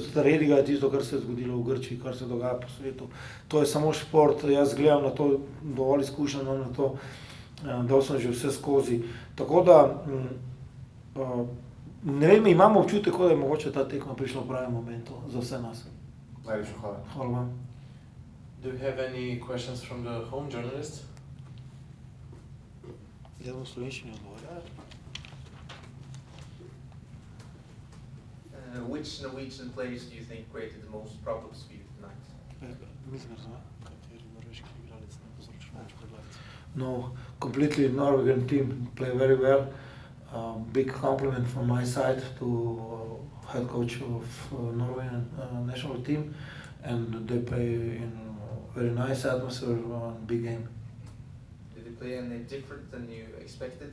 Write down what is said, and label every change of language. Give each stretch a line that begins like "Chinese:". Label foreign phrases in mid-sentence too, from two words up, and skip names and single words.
Slovenian: Rediga je tisto, kar se je zgodilo v Grčiji, kar se dogaja po svetu. To je samo šport, jaz gledam na to, dovolj izkušen imam na to, dal sem že vse skozi. Tako da, ne vem, imam občutek, da je mogoče ta tekma prišla v pravem momentu za vse nas. Najlepša hvala. Hvala vam.
English: Do you have any questions from the home journalists?
Slovenian: Jaz bom v slovenščini odgovoril.
English: Which Norwegian players do you think created the most problems for you tonight?
Slovenian: Mislim, razumem, kateri norveški igralec ne povzročil več problemov.
English: No, completely Norwegian team play very well. Big compliment from my side to head coach of Norwegian national team, and they play in a very nice atmosphere on big game. Did they play any different than you expected?